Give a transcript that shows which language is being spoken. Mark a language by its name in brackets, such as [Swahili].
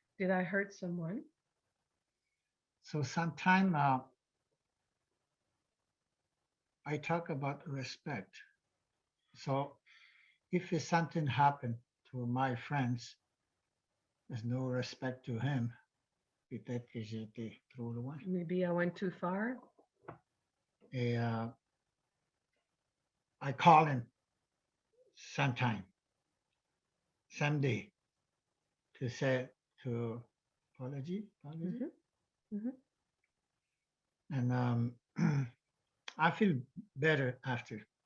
[English] Did I hurt someone? So sometime I talk about respect. So if something happened to my friends, there's no respect to him. [French] Peut-être que j'ai été trop loin. [English] Maybe I went too far. Et I call him sometime, someday, to say to apology. Mhm. Mhm. And I feel better after.